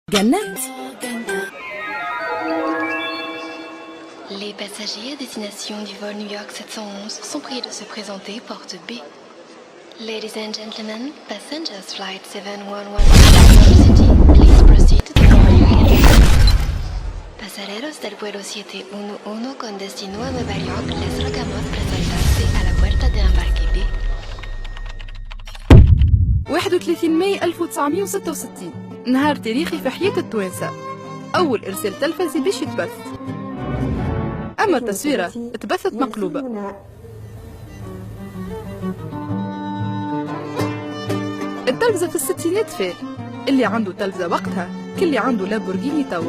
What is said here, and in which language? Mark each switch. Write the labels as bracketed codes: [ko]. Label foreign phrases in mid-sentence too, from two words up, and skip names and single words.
[fr] Gannett. Les passagers à destination du vol New York 711 sont priés de se présenter porte B. [en] Ladies and gentlemen, passengers flight 711 City, please proceed to the following gate. [es] Pasajeros del vuelo 711 con destino a Nueva York, les rogamos presentarse a la puerta de embarque B. [ar] 31 ماي 1966 نهار تاريخي في حياة التوانسة. أول إرسال تلفزي باش يتبث، أما التصويرة تبثت مقلوبة. التلفزة في الستينات فات، اللي عنده تلفزة وقتها كل عنده لامبورغيني توا.